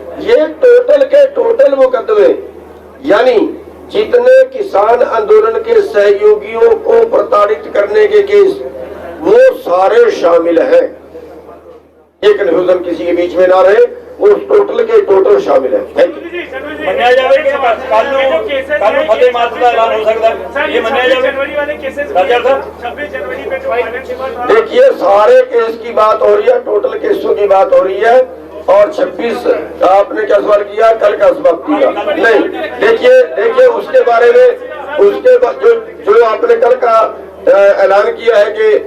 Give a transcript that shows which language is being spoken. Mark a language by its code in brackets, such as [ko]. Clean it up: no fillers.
[hi] ये टोटल के टोटल मुकदमे, यानी जितने किसान आंदोलन के सहयोगियों को प्रताड़ित करने के केस, वो सारे शामिल हैं। ये कन्फ्यूजन किसी के बीच में ना रहे, वो टोटल के टोटल शामिल है। Thank you. [pa] ਮੰਨਿਆ ਜਾਵੇ ਕਿ ਕੱਲ ਨੂੰ ਫਤਿਹ ਮਾਰਚ ਦਾ ਐਲਾਨ ਹੋ ਸਕਦਾ ਹੈ, ਇਹ ਮੰਨਿਆ ਜਾਵੇ। ਰਾਜਾ ਸਾਹਿਬ, [hi] 26 जनवरी पे जो देखिए, सारे केस की बात हो रही है, टोटल केसों की बात हो रही है, और 26 आपने क्या सवाल किया, कल का समाप्ति का नहीं। देखिए उसके बारे में, उसके बाद जो आपने कल का ऐलान किया है कि